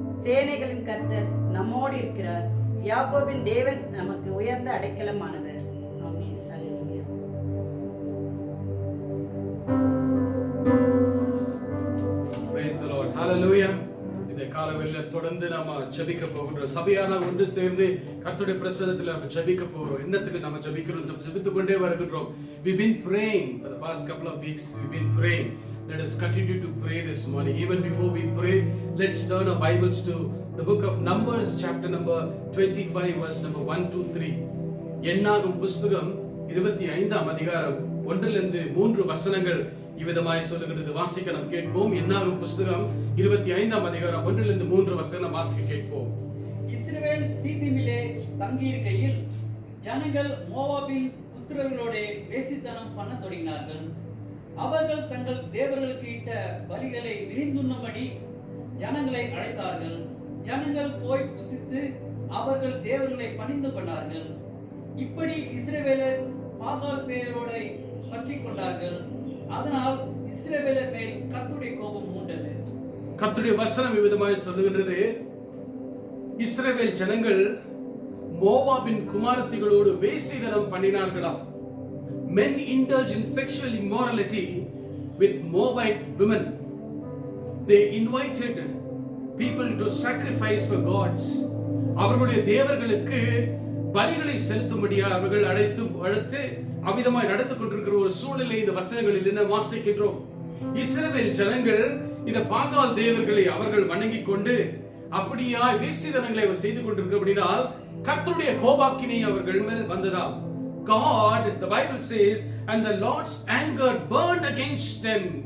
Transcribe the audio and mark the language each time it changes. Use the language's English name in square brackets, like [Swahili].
[Tamil] சேனைகளின் கர்த்தர் நம்மோடு இருக்கிறார். யாக்கோபின் தேவன் நமக்கு உயர்ந்த அடைக்கலமானவர். ஆமென். அல்லேலூயா. ஹalleluya. இந்த காலவெளியில தொடர்ந்து நாம ஜெபிக்க போகிறோம். சபையானா ஒன்று சேர்ந்து கர்த்தருடைய பிரசன்னத்துல நாம ஜெபிக்க போகிறோம். என்னத்துக்கு நாம ஜெபிக்கிறோம்? ஜெபித்துக் கொண்டே வருகிறோம். [English] We've been praying for the past couple of weeks. We've been praying. Let us continue to pray this morning. Even before we pray, let's turn our Bibles to the book of Numbers, chapter number 25, verse number 1 to 3. [Tamil] என்னாகும் புஸ்தகம் 25ஆம் அதிகாரம் 1 லிருந்து 3 வசனங்கள் இவ்விதமாய் சொல்லுகிறது. வாசிக்க நாம் கேட்போம். என்னாகும் புஸ்தகம் 25ஆம் அதிகாரம் 1 லிருந்து 3 வசனம் வாசிக்க கேட்போம். இஸ்ரவேல் சீத்திமிலே தங்கியிருக்கையில் ஜனங்கள் மோவாபின் புத்திரர்களோட வேசித்தனம் பண்ண தொடங்கினார்கள். அவர்கள் தங்கள் தேவர்களுக்கு இட்ட பலிகளை விரிந்துண்ணும்படி ஜனங்களை அழைத்தார்கள். ஜனங்கள் போய் புசித்து அவர்கள் தேவர்களை பணிந்து கொண்டார்கள். இப்படி இஸ்ரவேலர் பாகால் பேரோட பற்றி கொண்டார்கள். அதனால் இஸ்ரவேலர் மேல் கர்த்தருடைய கோபம் மூண்டது. கர்த்தருடைய வசனம் இவ்விதமாய் சொல்லுகின்றது. இஸ்ரவேல் ஜனங்கள் மோவாபின் குமாரத்திகளோடு வேசித்தனம் பண்ணினார்களாம். [English] Men indulge in sexual immorality with Moabite women. They invited people to sacrifice for gods. [Tamil] அவர்களுடைய தேவர்களுக்கு பலிகளை செலுத்தும்படியாக அவர்கள் அழைத்து அவிதமாய் நடந்து கொண்டிருக்கிற ஒரு சூழ்நிலை இந்த வசனங்களில் என்ன வாசிக்கின்றோம். இஸ்ரவேல் ஜனங்கள் இந்த பாகால் தேவர்களை அவர்கள் வணங்கிக் கொண்டு அப்படியாய் வேசித்தனங்களை செய்து கொண்டிருக்கிறபடியால் கர்த்தருடைய கோபாக்கினை அவர்கள் மேல் வந்ததாம். [English] God, the Bible says, and the Lord's anger burned against them.